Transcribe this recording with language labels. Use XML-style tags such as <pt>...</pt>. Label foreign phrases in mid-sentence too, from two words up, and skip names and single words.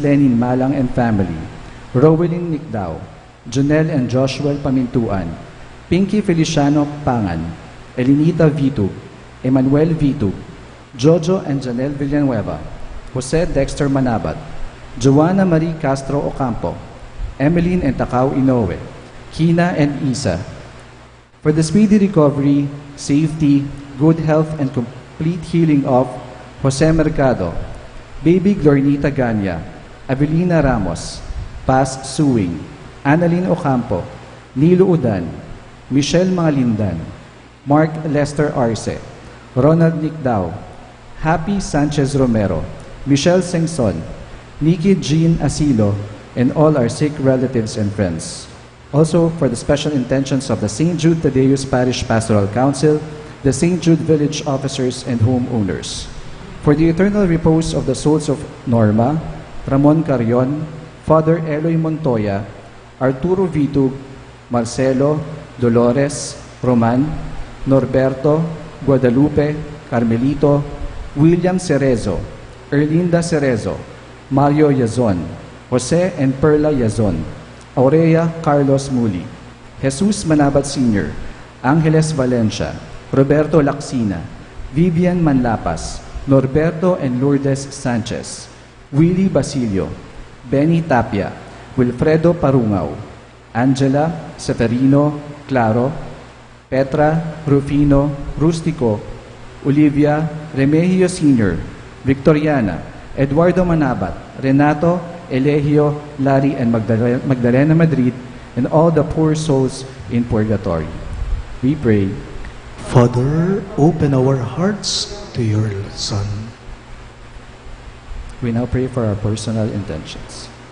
<en>Lenin Malang and family, Rowelyn Nicdao, Jonel and Joshua Pamintuan, Pinky Feliciano Pangan, Elinita Vitug, Emmanuel Vitug, Jojo and Janelle Villanueva, Jose Dexter Manabat, Joanna Marie Castro Ocampo, Emeline and Takao Inoue, Kina and Isa, for the speedy recovery, safety, good health, and complete healing of Jose Mercado, Baby Glornita Ganya, Avelina Ramos, Paz Suing, Annalyn Ocampo, Nilo Udan, Michelle Mangalindan, Mark Lester Arce, Ronald Nicdao, Happy Sanchez Romero, Michelle Sengson, Nikki Jean Asilo, and all our sick relatives and friends. Also, for the special intentions of the St. Jude Thaddeus Parish Pastoral Council, the St. Jude Village officers and homeowners. For the eternal repose of the souls of Norma, Ramon Carrion, Father Eloy Montoya, Arturo Vitug, Marcelo, Dolores, Roman, Norberto, Guadalupe, Carmelito, William Cerezo, Erlinda Cerezo, Mario Yazon, Jose and Perla Yazon, Aurea Carlos Muli, Jesus Manabat Sr., Angeles Valencia, Roberto Lacsina, Vivian Manlapas, Norberto and Lourdes Sanchez, Willie Basilio, Benny Tapia, Wilfredo Parungaw, Angela, Seferino, Claro, Petra, Rufino, Rustico, Olivia, Remigio Sr., Victoriana, Eduardo Manabat, Renato, Elegio, Larry, and Magdalena Madrid, and all the poor souls in purgatory. We pray. Father, open our hearts to your Son. We now pray for our personal intentions.</en>